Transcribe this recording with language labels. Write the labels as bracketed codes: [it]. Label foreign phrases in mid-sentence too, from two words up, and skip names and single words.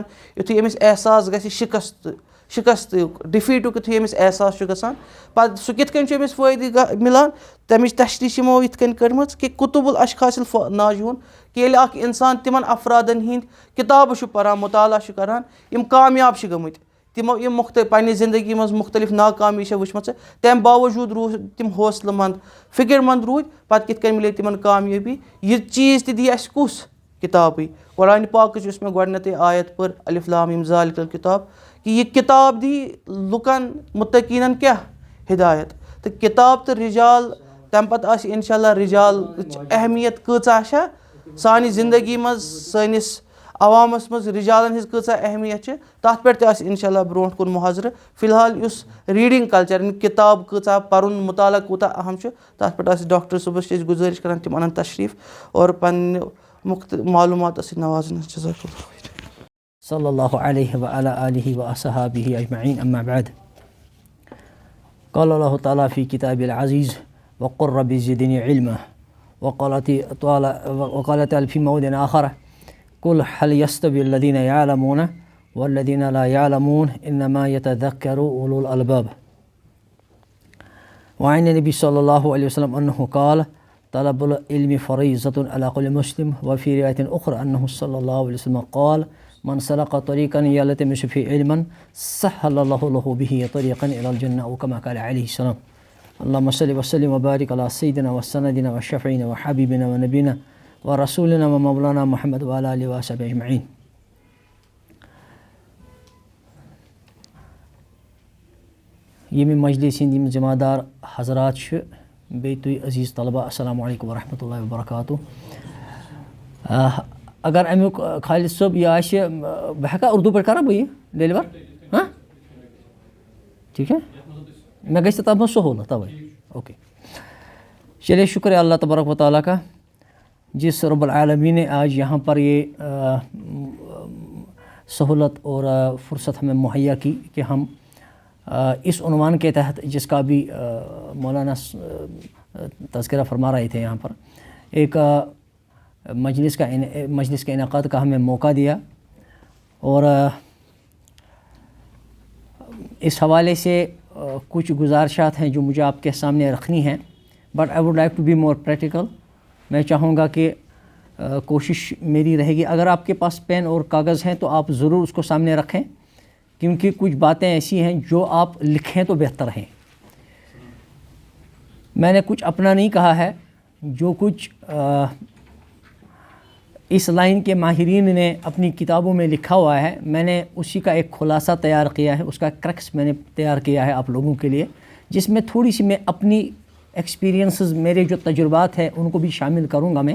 [ks] یُتھُے أمِس احساس گژھِ شِکستُک ڈِفیٖٹُک یُتھُے أمِس احساس چھُ گژھان، پتہٕ سُہ کِتھ کٔنۍ چھُ أمِس فٲیدٕ مِلان، تَمِچ تشریح چھِ یِمو یِتھ کٔنۍ کٔرمٕژ کہِ [ar] کُتُب الاشخاص الناجوٗن، [ks] کہِ ییٚلہِ اکھ اِنسان تِمن افرادن ہِنٛدۍ کِتابہٕ چھُ پران، مُطالعہ چھُ کران یِم کامیاب چھِ گٔمٕتۍ، تِمو یِم پننہِ زندگی منٛز مختلف ناکامی چھےٚ وٕچھمژٕ، تمہِ باوجوٗد روٗدۍ تِم حوصلہٕ منٛد، فِکر منٛد روٗدۍ، پتہٕ کِتھ کٔنۍ مِلے تِمن کامیٲبی. یہِ چیٖز تہِ دی اَسہِ کُس کِتابٕے، قرآنِ پاکٕچ یُس مےٚ گۄڈنٮ۪تھٕے آیت پٔر [ar] الف لام میم ذالِکَ الکِتاب، [ks] کہِ یہِ کِتاب دی لُکن مُتقیٖنن کیٛاہ ہدایت. تہٕ کِتاب تہٕ رِجال، تَمہِ پتہٕ آسہِ [ar] اِنشاء اللہ [ks] رِجالٕچ اہمیت کۭژاہ چھےٚ سانہِ زندگی منٛز، سٲنِس عوامس منٛز رِجالن ہِنٛز کۭژاہ اہمیت چھِ، تَتھ پٮ۪ٹھ تہِ آسہِ [ar] اِنشاء اللہ [ks] برونٛٹھ کُن محاضرٕ. فی الحال یُس [en] reading culture, [ks] کِتاب کۭژاہ پرُن، مُطالعہ کوٗتاہ اہم چھُ، تَتھ پٮ۪ٹھ آسہِ ڈاکٹر صٲبس چھِ أسۍ گُزٲرِش کران تِم انن تشریٖف اور پننہِ معلوٗماتو سۭتۍ نوازن. [ar] جزاک اللہ خیر. صلی اللہ علیہ وعلی آلہ واصحابہ اجمعین، اما بعد. قال اللہ تعالیٰ فی کتاب العزیز وقل رب زدنی علما، وقال تعالیٰ فی موضع آخر قل هل يستوي الذين يعلمون والذين لا يعلمون انما يتذكر اولو الالباب. وعن النبي صلى الله عليه وسلم انه قال طلب العلم فريضة على كل مسلم. وفي رواية اخرى انه صلى الله عليه وسلم قال من سلك طريقا يلتمس فيه علما سهل الله له به طريقا الى الجنة، او كما قال عليه السلام. اللهم صل وسلم وبارك على سيدنا وسندنا وشفيعنا وحبيبنا ونبينا ورسولنا ومولانا محمد وعلى آله وصحبه اجمعین. [ks] ییٚمہِ مجلس ہٕنٛدۍ یِم ذمہ دار حضرات چھِ، بیٚیہِ تُہۍ عزیٖز طلبہ، [ar] السلام علیکم ورحمتہ اللہ وبرکاتہ. [ks] اگر امیُک خالد صٲب یہِ آسہِ، بہٕ ہٮ۪کا اردوٗ پٲٹھۍ کرا بہٕ یہِ ڈیلور؟ [ur] ٹھیک ہے، [ks] مےٚ گژھِ تَتھ منٛز سہوٗلت تَوَے. [ur] اوکے، چلیے شکریہ [ar] اللہ تبارک و تعالیٰ [ur] کا جس [ar] رب العالمین [ur] نے آج یہاں پر یہ سہولت اور فرصت ہمیں مہیا کی کہ ہم اس عنوان کے تحت، جس کا بھی مولانا تذکرہ فرما رہے تھے، یہاں پر ایک مجلس کے انعقاد کا ہمیں موقع دیا. اور اس حوالے سے کچھ گزارشات ہیں جو مجھے آپ کے سامنے رکھنی ہیں، [en] But I would like to be more practical. [ur] میں چاہوں گا کہ کوشش میری رہے گی، اگر آپ کے پاس پین اور کاغذ ہیں تو آپ ضرور اس کو سامنے رکھیں، کیونکہ کچھ باتیں ایسی ہیں جو آپ لکھیں تو بہتر ہیں. میں نے کچھ اپنا نہیں کہا ہے، جو کچھ اس لائن کے ماہرین نے اپنی کتابوں میں لکھا ہوا ہے، میں نے اسی کا ایک خلاصہ تیار کیا ہے، اس کا کرکس میں نے تیار کیا ہے آپ لوگوں کے لیے، جس میں تھوڑی سی میں اپنی ایکسپیرینسز، میرے جو تجربات ہیں ان کو بھی شامل کروں گا میں.